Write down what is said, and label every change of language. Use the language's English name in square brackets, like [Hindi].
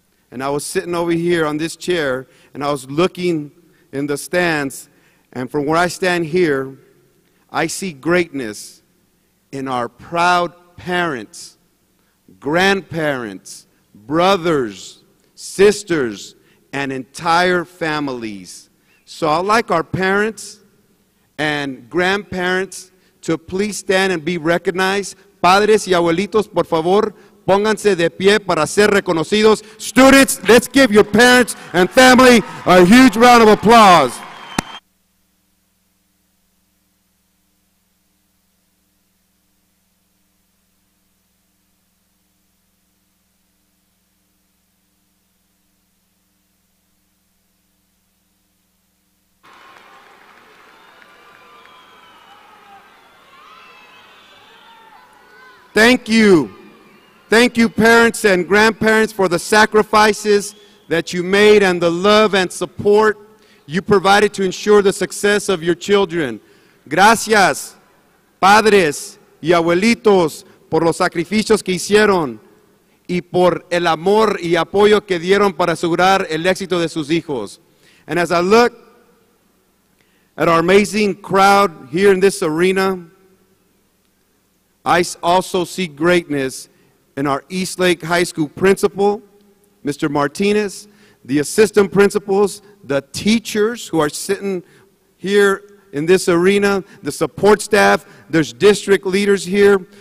[English] and I was sitting over here on this chair, and I was looking in the stands, and from where I stand here, I see greatness in our proud parents, grandparents, brothers, sisters, and entire families. So I'd like our parents and grandparents to please stand and be recognized. [Spanish] Padres y abuelitos, por favor, pónganse de pie para ser reconocidos. [English] Students, let's give your parents and family a huge round of applause. Thank you. Thank you, parents and grandparents, for the sacrifices that you made and the love and support you provided to ensure the success of your children. [Spanish] Gracias, padres y abuelitos, por los sacrificios que hicieron y por el amor y apoyo que dieron para asegurar el éxito de sus hijos. [English] And as I look at our amazing crowd here in this arena, I also see greatness in our Eastlake High School principal, Mr. Martinez, the assistant principals, the teachers who are sitting here in this arena, the support staff, there's district leaders here.